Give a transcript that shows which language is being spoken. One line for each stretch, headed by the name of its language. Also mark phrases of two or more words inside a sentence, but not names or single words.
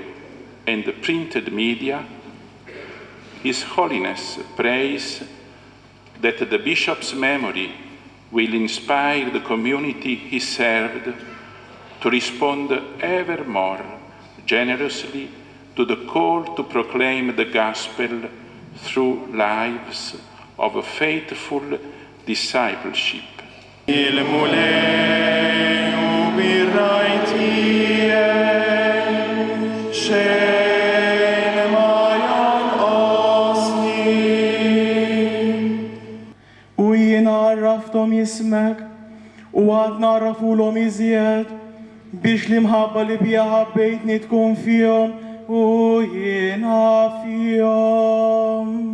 English: and printed media, His Holiness prays that the bishop's memory will inspire the community he served to respond ever more generously to the call to proclaim the gospel through lives of faithful discipleship.
Maltese: U jien għarraftom jismek u għad narrafulhom iżjed biex l-imħabba li bija ħabbejtni tkun fihom u jiena fihom.